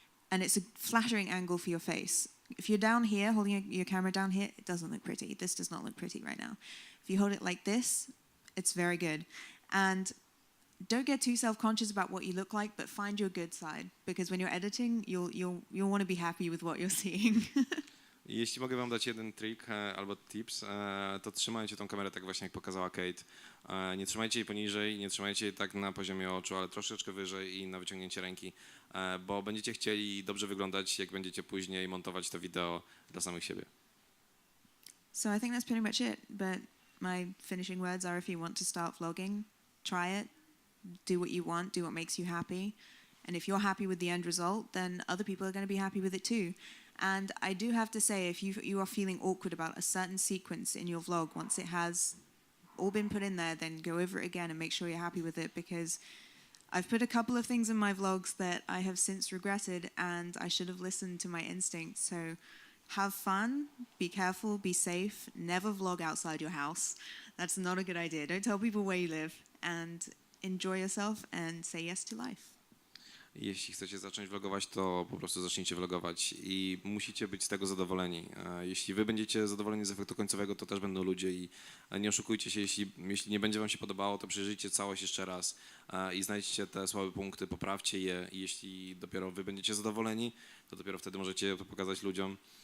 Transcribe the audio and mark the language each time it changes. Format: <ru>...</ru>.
<en>And it's a flattering angle for your face. If you're down here, holding your camera down here, it doesn't look pretty. This does not look pretty right now. If you hold it like this, it's very good. And don't get too self-conscious about what you look like, but find your good side. Because when you're editing, you'll want to be happy with what you're seeing.</en> <pl>Jeśli mogę wam dać jeden trik albo tips, to trzymajcie tą kamerę tak właśnie jak pokazała Kate. Nie trzymajcie jej poniżej, nie trzymajcie jej tak na poziomie oczu, ale troszeczkę wyżej i na wyciągnięcie ręki, bo będziecie chcieli dobrze wyglądać, jak będziecie później montować to wideo dla samych siebie.</pl> <en>So I think that's pretty much it. But my finishing words are, if you want to start vlogging, try it. Do what you want, do what makes you happy. And if you're happy with the end result, then other people are going to be happy with it too. And I do have to say, if you are feeling awkward about a certain sequence in your vlog, once it has all been put in there, then go over it again and make sure you're happy with it, because I've put a couple of things in my vlogs that I have since regretted, and I should have listened to my instincts. So have fun, be careful, be safe, never vlog outside your house. That's not a good idea. Don't tell people where you live, and enjoy yourself and say yes to life.</en> <pl>Jeśli chcecie zacząć vlogować, to po prostu zacznijcie vlogować i musicie być z tego zadowoleni. Jeśli wy będziecie zadowoleni z efektu końcowego, to też będą ludzie i nie oszukujcie się, jeśli nie będzie wam się podobało, to przejrzyjcie całość jeszcze raz i znajdźcie te słabe punkty, poprawcie je i jeśli dopiero wy będziecie zadowoleni, to dopiero wtedy możecie to pokazać ludziom.</pl>